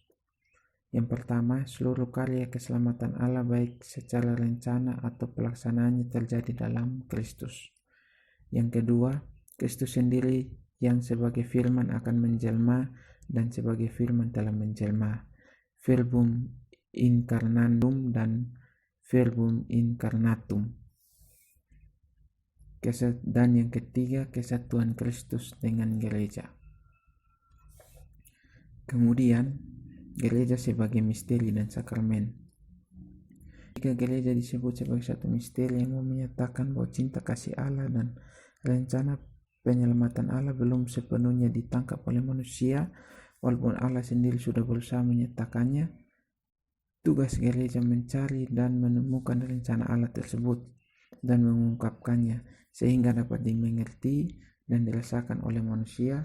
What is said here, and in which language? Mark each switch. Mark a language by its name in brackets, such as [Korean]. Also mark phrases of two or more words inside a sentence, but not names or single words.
[Indonesian] Yang pertama, seluruh karya keselamatan Allah baik secara rencana atau pelaksanaannya terjadi dalam Kristus. Yang kedua, Kristus sendiri yang sebagai firman akan menjelma dan sebagai firman telah menjelma. [Latin] Verbum incarnandum dan verbum incarnatum. [Indonesian] Dan yang ketiga, kesatuan Kristus dengan gereja. Kemudian, gereja sebagai misteri dan sakramen. Jika gereja disebut sebagai satu misteri yang menyatakan bahwa cinta kasih Allah dan rencana penyelamatan Allah belum sepenuhnya ditangkap oleh manusia, walaupun Allah sendiri sudah berusaha menyatakannya, tugas gereja mencari dan menemukan rencana Allah tersebut dan mengungkapkannya sehingga dapat dimengerti dan dirasakan oleh manusia.